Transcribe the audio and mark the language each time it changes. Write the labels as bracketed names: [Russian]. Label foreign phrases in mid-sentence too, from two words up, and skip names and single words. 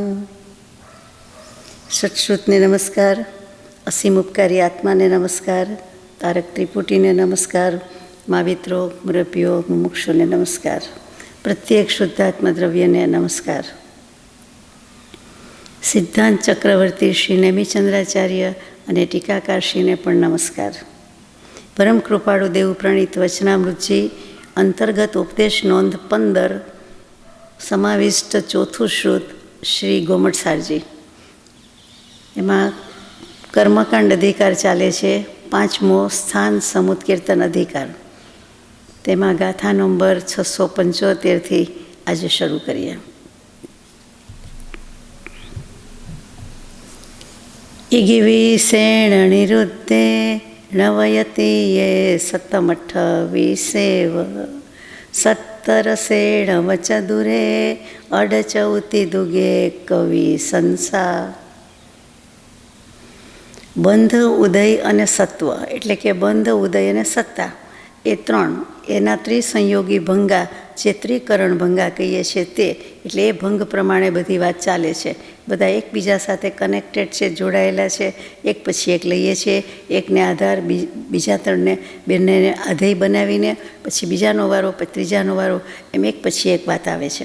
[Gujarati] સત્શ્રુતને નમસ્કાર, અસીમ ઉપકારી આત્માને નમસ્કાર, તારક ત્રિપુટીને નમસ્કાર, માવિત્રો મુરબ્બિયો મુમુક્ષુને નમસ્કાર, પ્રત્યેક શુદ્ધાત્મા દ્રવ્યને નમસ્કાર। સિદ્ધાંત ચક્રવર્તી શ્રી નેમિચંદ્રાચાર્ય અને ટીકાકારશ્રીને પણ નમસ્કાર। પરમ કૃપાળુ દેવ પ્રણીત વચનામૃતજી અંતર્ગત ઉપદેશ નોંધ 15 સમાવિષ્ટ ચોથું શ્રુત શ્રી ગોમટસારજી। એમાં કર્મકાંડ અધિકાર ચાલે છે, 5મો સ્થાન સમૂત કીર્તન અધિકાર। તેમાં ગાથા નંબર 675થી આજે શરૂ કરીએ। [Prakrit languages] इगिविसेण निरुद्धे नवयति ये सतमठविसेव सत्तरसेण वचदुरे अडचौति दुगे कवि संसा। [Gujarati] બંધ ઉદય અને સત્વ એટલે કે બંધ ઉદય અને સત્તા એ ત્રણ એના ત્રિસંયોગી ભંગા જે ત્રિકરણ ભંગા કહીએ છીએ તે એટલે એ ભંગ પ્રમાણે બધી વાત ચાલે છે। બધા એકબીજા સાથે કનેક્ટેડ છે, જોડાયેલા છે, એક પછી એક લઈએ છીએ, એકને આધાર બીજા ત્રણને બંનેને આધેય બનાવીને પછી બીજાનો વારો પછી ત્રીજાનો વારો એમ એક પછી એક વાત આવે છે।